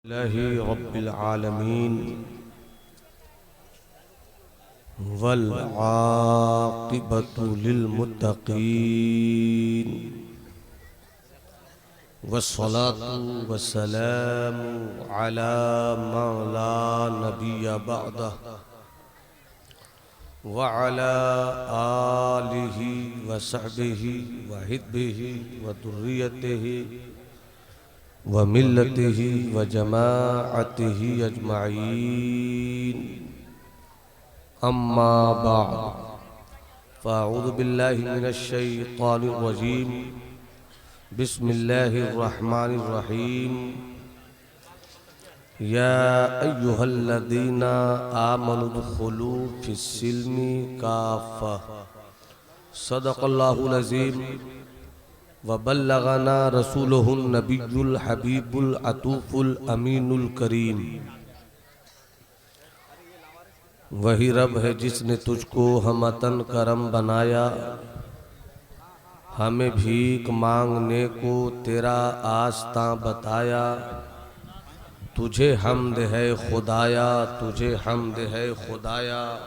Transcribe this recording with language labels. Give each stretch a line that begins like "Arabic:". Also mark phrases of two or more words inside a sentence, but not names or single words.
Arabic: لله رب العالمين والعاقبة للمتقين والصلاة والسلام على من لا نبي بعده وعلى آله وصحبه وحبه وذريته وملته وجماعته أجمعين أما بعد فأعوذ بالله من الشيطان الرجيم بسم الله الرحمن الرحيم يا أيها الذين آمنوا ادخلوا في السلم كافة صدق الله العظيم وبلغنا رسوله النبي الحبيب العطوف الأمين الكريم.
Urdu: وہی رب ہے جس نے تجھ کو ہمہ تن کرم بنایا، ہمیں بھیک مانگنے کو تیرا آستاں بتایا. تجھے حمد ہے خدایا، تجھے حمد ہے خدایا.